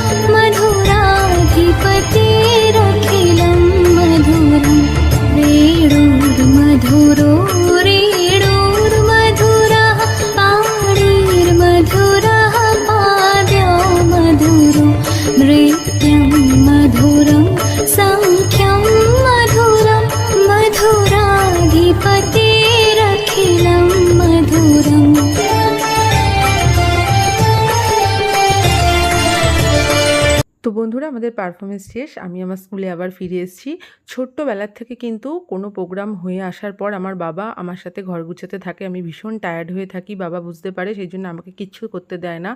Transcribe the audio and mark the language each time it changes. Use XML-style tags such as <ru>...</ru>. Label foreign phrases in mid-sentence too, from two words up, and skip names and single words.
<sa>मधुराधिपतिरखिलं मधुरं वेणुर्मधुरो रेणुर्मधुरः पाणिर्मधुरः पाद्यो मधुरो नृत्यं मधुरं सङ्ख्यं मधुरं मधुराधिपतिरखिलं मधुरम्</sa> <bn>তো বন্ধুরা, আমাদের পারফরমেন্স শেষ, আমি আমার স্কুলে আবার ফিরে এসেছি। ছোট্টবেলার থেকে কিন্তু কোনো প্রোগ্রাম হয়ে আসার পর আমার বাবা আমার সাথে ঘর গুছাতে থাকে। আমি ভীষণ টায়ার্ড হয়ে থাকি, বাবা বুঝতে পারে, সেই জন্য আমাকে কিচ্ছু করতে দেয় না।</bn>